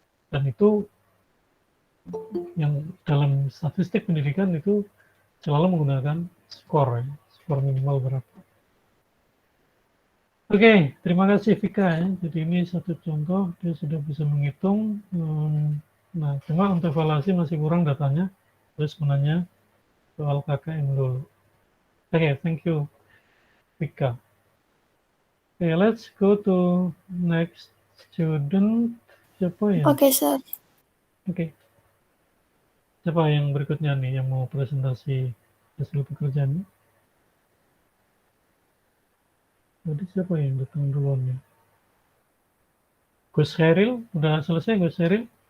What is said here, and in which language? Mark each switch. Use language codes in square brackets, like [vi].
[id] Dan itu yang dalam statistik pendidikan itu selalu menggunakan skor ya, skor minimal berapa. Oke, terima kasih Vika ya. Jadi ini satu contoh, dia sudah bisa menghitung. Nah, cuma untuk evaluasi masih kurang datanya, terus menanya soal KKM dulu. [en] Oke, thank you Vika. Okay, let's go to next student. [id] Siapa ya? [en] Oke, Sir. Oke. [id] Siapa yang berikutnya nih yang mau presentasi hasil pekerjaannya? Tadi siapa yang datang duluan ya? Gus Heril, udah selesai Gus Heril?